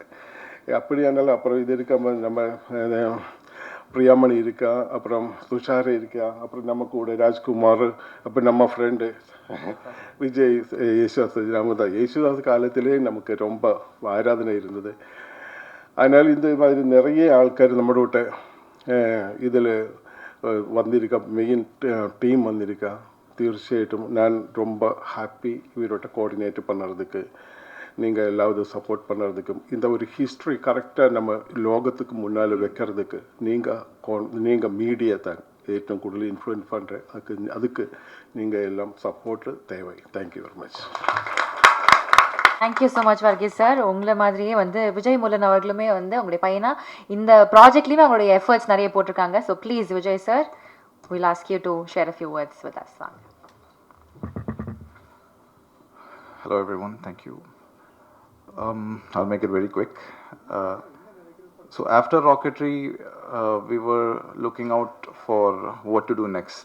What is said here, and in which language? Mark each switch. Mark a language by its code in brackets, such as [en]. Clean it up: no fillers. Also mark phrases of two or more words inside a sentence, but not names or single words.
[ta] அப்படியானாலும் அப்புறம் இது இருக்கா, நம்ம பிரியாமணி இருக்கா, அப்புறம் துஷார் இருக்கா, அப்புறம் நம்ம கூட ராஜ்குமார், அப்புறம் நம்ம ஃப்ரெண்டு விஜய், യേശുദാസ് காலத்திலே நமக்கு ரொம்ப ஆராதனை இருந்தது. அதனால் இந்த மாதிரி நிறைய [ml] ஆൾക്കാർ നമ്മുടെ കൂടെ [ta] இதில் வந்திருக்கா, மெயின் டீம் வந்திருக்கா. തീർച്ചയായിട്ടും நான் ரொம்ப ஹாப்பி இவரோட கோஆர்டினேட் பண்ணுறதுக்கு, நீங்கள் எல்லாரும் சப்போர்ட் பண்ணுறதுக்கும், இந்த ஒரு ஹிஸ்ட்ரி கரெக்டாக நம்ம லோகத்துக்கு முன்னால் வைக்கிறதுக்கு நீங்கள் மீடியா தான் [ml] ഏറ്റവും കൂടുതൽ [ta] இன்ஃப்ளூயன்ஸ் பண்ணுறேன். அதுக்கு நீங்கள் எல்லாம் சப்போர்ட்டு தேவை. [en] thank you very much. thank you so much Varghese sir. [ta] உங்களை மாதிரியே விஜய் முல்லன் அவர்களுமே உங்களுடைய பையனா இந்த ப்ராஜெக்ட்லேயுமே அவங்களுடைய எஃபர்ட்ஸ் நிறைய போட்டிருக்காங்க. [en] so please Vijay sir, we'll ask you to share a few words with us. Hello everyone, thank you. I'll make it very quick. So after Rocketry, we were looking out for what to do next.